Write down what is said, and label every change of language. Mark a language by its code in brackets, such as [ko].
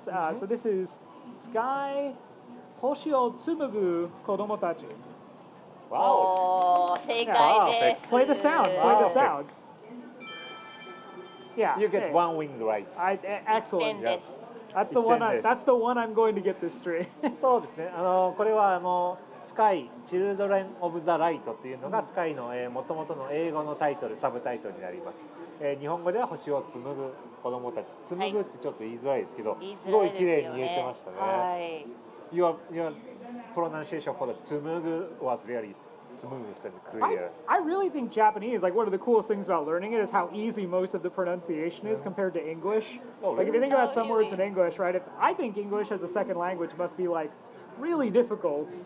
[en] So this is Sky Hoshi o Tsumugu Kodomotachi. [ja] Wow. 正解です。 [en] Play the sound. Yeah. You get one wing right. Excellent. [ja] です。 [en] That's the one I'm going to get this straight. [ja] そうですね。これはスカイチルドレンオブザライトというのがスカイの元々の英語のタイトル、サブタイトルになります。日本語では星を紡ぐ子供たち。紡ぐってちょっと言いづらいですけど、すごい綺麗に言えてましたね。はい。 [en] Your pronunciation for the 紡ぐ was really smooth and clear. I really think Japanese, like one of the coolest things about learning it is how easy most of the pronunciation is compared to English. Like if you think about some words in English, right? I think English as a second language must be like really difficult.